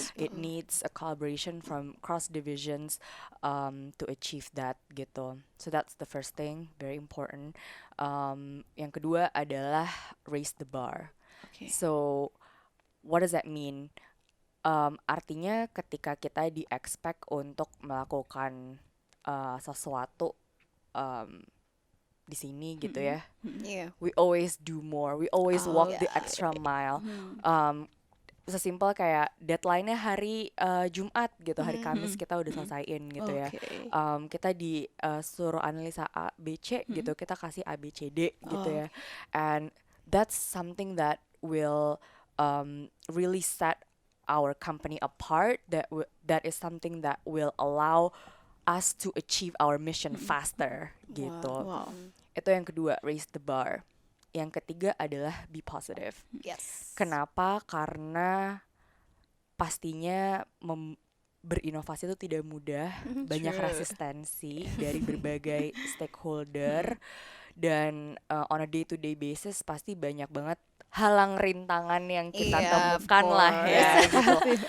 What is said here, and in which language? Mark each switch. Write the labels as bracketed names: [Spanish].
[English] It needs a collaboration from cross divisions to achieve that gitu. So that's the first thing, very important. [Indonesian] Yang kedua adalah [English] raise the bar. So what does that mean? [Indonesian] Artinya ketika kita di-expect untuk melakukan sesuatu di sini gitu ya, [English] we always do more, we always walk the extra mile. [Indonesian] Sesimpel kayak deadline-nya hari Jumat gitu, hari Kamis kita udah selesaiin gitu ya. Kita disuruh analisa A, B, C gitu, kita kasih A, B, C, D gitu ya. [English] And that's something that will really set our company apart. That is something that will allow us to achieve our mission faster gitu. [Indonesian] Itu yang kedua, [English] raise the bar. [Indonesian] Yang ketiga adalah [English] be positive. [Indonesian] Kenapa? Karena pastinya berinovasi itu tidak mudah, banyak resistensi dari berbagai stakeholder, dan [English] on a day-to-day basis [Indonesian] pasti banyak banget halang rintangan yang kita temukan lah ya gitu.